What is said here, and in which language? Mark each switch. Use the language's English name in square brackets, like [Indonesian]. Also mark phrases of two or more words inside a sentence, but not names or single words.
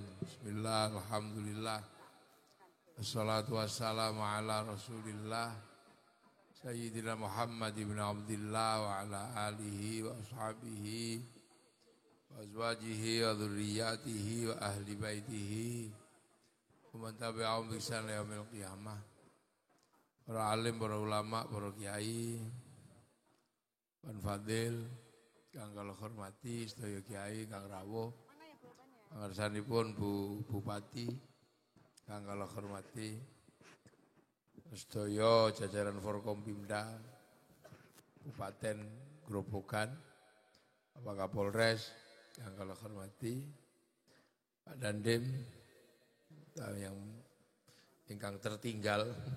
[Arabic] بسم الله، الحمد لله. والصلاة والسلام على رسول الله سيدنا محمد بن عبد الله وعلى آله وأصحابه وأزواجه وذرياته وأهل بيته ومن تبعهم بإحسان إلى يوم القيامة. [Javanese] Para alim, para ulama, para kiai, Pan Fadil, kang kula hormati sedaya kiai, kang rawuh, pangarsanipun Bu Bupati, kang kula hormati, sedaya jajaran Forkompimda, Kabupaten Grobogan, Bapak Kapolres, yang kula hormati, Pak Dandim, yang ingkang tertinggal.